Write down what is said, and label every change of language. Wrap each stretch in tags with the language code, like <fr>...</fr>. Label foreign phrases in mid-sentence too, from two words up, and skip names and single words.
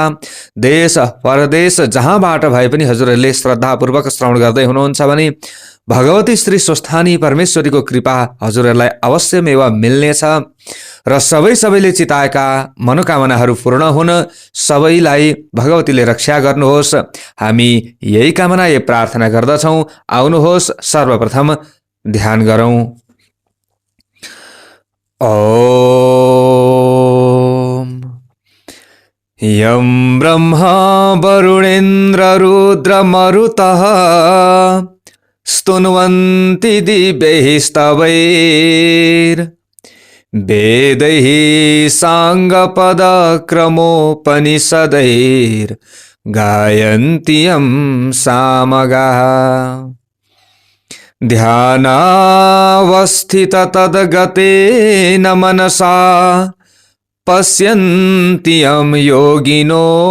<ne>देश परदेश जहाँबाट भए पनि हजुरहरुले श्रद्धापूर्वक श्रवण गर्दै हुनुहुन्छ भने भगवती श्री स्वस्थानी परमेश्वरीको कृपा हजुरहरुलाई अवश्यमेव मिल्नेछ र सबैले चिताएका मनोकामनाहरू पूर्ण हुन सबैलाई भगवतीले रक्षा गर्नुहोस्। हामी यही कामना यही प्रार्थना गर्दछौं। आउनुहोस् सर्वप्रथम ध्यान गरौं।</ne> <sa>ओम यं ब्रह्मा वरुणेन्द्र रुद्र मरुतः स्तुन्वन्ति दिव्यैः स्तवैर् वेदैः साङ्गपदक्रमोपनिषदैर् गायन्ति यं सामगाः ध्यानावस्थित तद्गतेन मनसा पश्यन्ति यं योगिनो</sa>